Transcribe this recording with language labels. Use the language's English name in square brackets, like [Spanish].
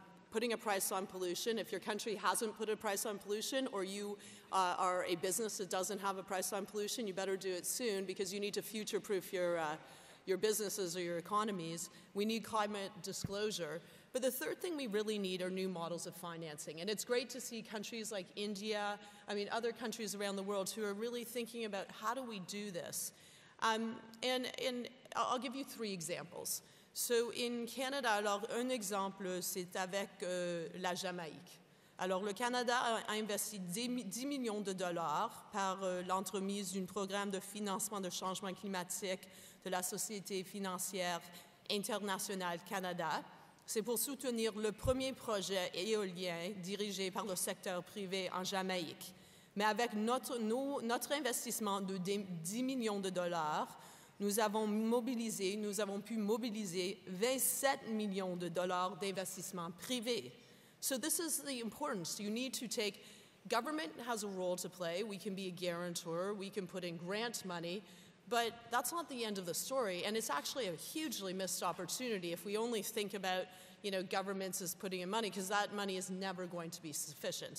[English] Putting a price on pollution. If your country hasn't put a price on pollution, or you are a business that doesn't have a price on pollution, you better do it soon, because you need to future-proof your businesses or your economies. We need climate disclosure. But the third thing we really need are new models of financing. And it's great to see countries like India, other countries around the world who are really thinking about how do we do this. And I'll give you 3 examples. So in Canada, [French] alors un exemple, c'est avec la Jamaïque. Alors le Canada a investi 10 millions de dollars par l'entremise d'un programme de financement de changement climatique de la Société financière internationale Canada. C'est pour soutenir le premier projet éolien dirigé par le secteur privé en Jamaïque. Mais avec notre investissement de 10 millions de dollars, nous avons pu mobiliser 27 millions de dollars d'investissement privé. [English] So this is the importance. You need to take, government has a role to play. We can be a guarantor, we can put in grant money, but that's not the end of the story, and it's actually a hugely missed opportunity if we only think about governments as putting in money, because that money is never going to be sufficient.